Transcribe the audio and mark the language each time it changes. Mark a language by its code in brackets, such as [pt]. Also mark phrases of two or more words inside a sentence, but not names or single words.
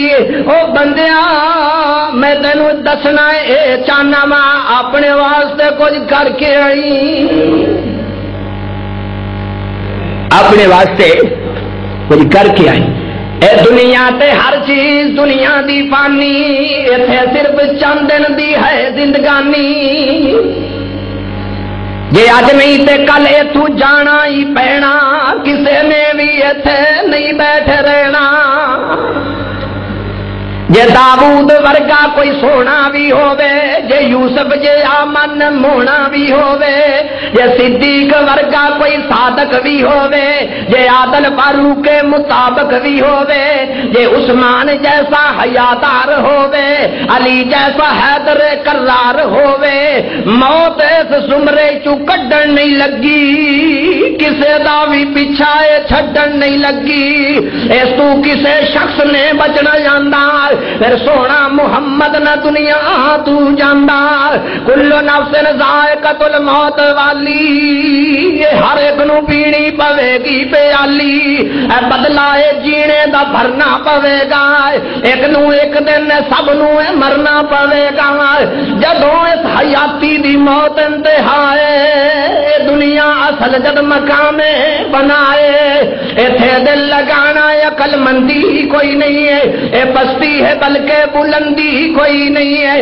[pa] او بندیا میں تینوں دسنا اے چاہنا ماں اپنے واسطے کچھ کر کے آئی، اپنے واسطے کچھ کر کے آئی۔ اے دنیا تے ہر چیز دنیا دی فانی، ایتھے صرف چند دن دی ہے زندگانی، جے اج نہیں تے کل ایتھوں جانا ہی پینا، کسے نے بھی ایتھے نہیں بیٹھے رہنا۔ جے داؤد ورگا کوئی سونا بھی ہووے، جے یوسف جے آمن مونا بھی ہووے، جے صدیق ورگا کوئی صادق بھی ہووے، جے عادل فاروق کے مطابق بھی ہووے، جے عثمان جیسا حیادار ہووے، علی جیسا حیدر کرار ہووے، موت اس زمرے چوں کڈن نہیں لگی، کسے دا بھی پیچھا چھڈن نہیں لگی، اس تو کسے شخص نے بچنا جاندا، پھر سونا محمد نہ دنیا تو جاندا، [ar] کل نفس ذائقۃ [pa] الموت والی، ہر ایک نو پینی پوے گی پیالی، بدلا جینے دا بھرنا پوے گا، ایک نو ایک دن سب نو مرنا پوے گا، جدوں اس حیاتی دی موت انتہا ہے، دنیا اصل جد مقام بنائے، ایتھے دل لگانا عقل مندی کوئی نہیں ہے، اے پستی ہے بلکہ بلندی کوئی نہیں ہے.